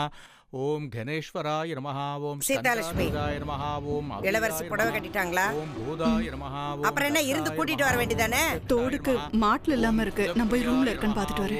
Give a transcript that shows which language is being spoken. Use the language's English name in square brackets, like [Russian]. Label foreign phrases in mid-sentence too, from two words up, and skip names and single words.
[Sanskrit] ओम गणेश्वराय नमः। ओम [Tamil] சீதாலட்சுமி, [Sanskrit] नमः। ओम [Tamil] இளவரசி புடவை கட்டிட்டாங்களா? [Sanskrit] ओम भूदाय नमः। [Tamil] அப்புறம் என்ன, இருந்து கூட்டிட்டு வர வேண்டியதானே? தோடுக்கு மாட்டல இல்லாம இருக்கு. நான் போய் ரூம்ல இருக்கேன்னு பாத்துட்டு வரேன்.